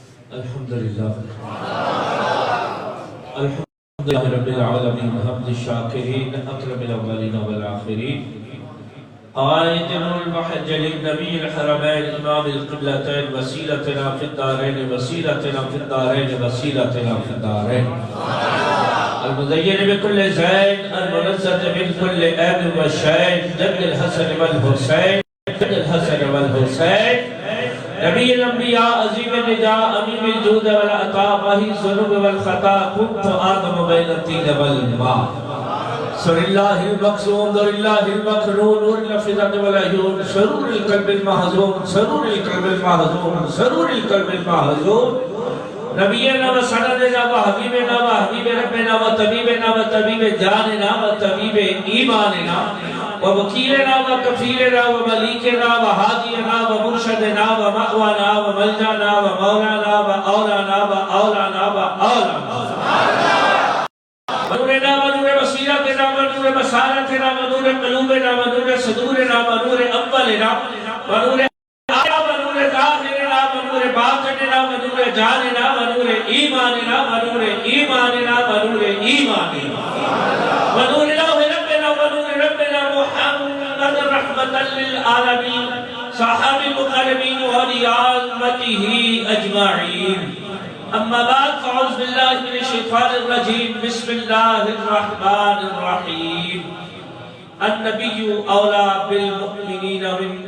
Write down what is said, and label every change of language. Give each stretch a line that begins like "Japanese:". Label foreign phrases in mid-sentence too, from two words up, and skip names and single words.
Arabic: الحمدللہ الحمدللہ رب العالمین حمد الشاکرین اکرم الاولین والآخرین قائد المحجل النبی الحرمین امام القبلتین وسیلتنا فی الدارین وسیلتنا فی الدارین وسیلتنا فی الدارین المزین بكل زین المنزت من كل عیب وشین جد الحسن والحسین جد الحسن والحسین نبی الانبیاء عظیم النجاء امیم الجود والعطاء وحی الذنوب والخطا کنت آدم بین الطین والماء سر اللہ المقصوم در اللہ المقنون نور الافئدة والعیون سرور القلب المحزون سرور القلب المحزون سرور القلب المحزون نبینا و سندنا و حبیبنا و حبیب ربنا و طبیبنا و طبیب جاننا و طبیب ایماننا و وکیلنا و کفیلنا و ملیکنا و حادینا و مرشدنا و مأوانا و ملجانا و مولانا و اولانا و اولانا و اولانا ونورنا و نور وسیلتنا و نور مسارتنا و نور قلوبنا و نور صدورنا و نور اولنا و نور آیا و نور ظاہرنا و نور باطننا و نور جاننا و نور ایماننا و نور ایماننا و نور ایماننا و نور رحمة للعالمين صحاب المقربين ولعامته أجمعين أما بعد فأعوذ بالله من الشيطان الرجيم بسم الله الرحمن الرحيم النبي أولى بالمؤمنين من